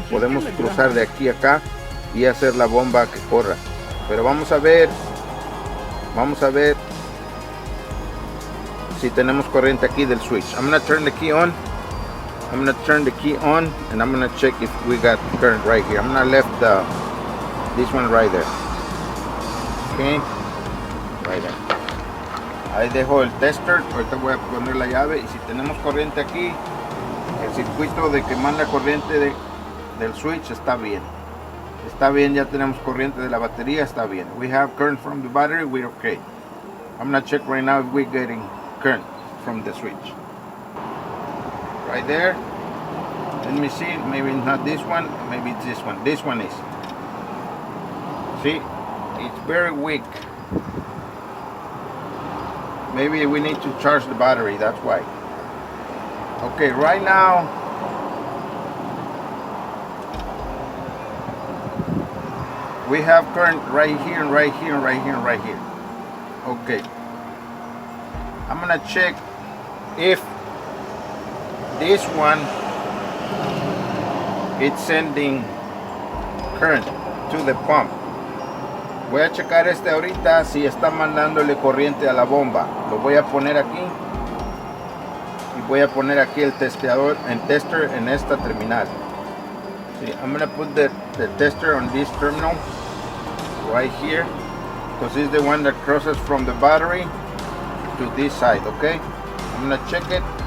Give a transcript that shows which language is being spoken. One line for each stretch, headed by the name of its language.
Spanish: Podemos cruzar de aquí a acá y hacer la bomba que corra. Pero vamos a ver si tenemos corriente aquí del switch.
English: I'm gonna turn the key on. I'm gonna turn the key on and I'm gonna check if we got current right here. I'm gonna left this one right there. Okay, right there.
Spanish: Ahí dejo el tester. Ahorita voy a poner la llave y si tenemos corriente aquí, el circuito de que manda corriente del switch está bien. Está bien, ya tenemos corriente de la batería, está bien.
English: We have current from the battery, we're okay. I'm gonna check right now if we're getting current from the switch. Right there. Let me see, maybe not this one, maybe it's this one. This one is. See, it's very weak. Maybe we need to charge the battery, that's why. Okay, right now we have current right here and right here and right here and right here. Okay, I'm gonna check if this one it's sending current to the pump.
Spanish: Voy a checar ahorita si está mandándole corriente a la bomba. Lo voy a poner aquí y voy a poner aquí el tester en esta terminal.
English: See, I'm gonna put the tester on this terminal right here because it's the one that crosses from the battery to this side. Okay, I'm gonna check it.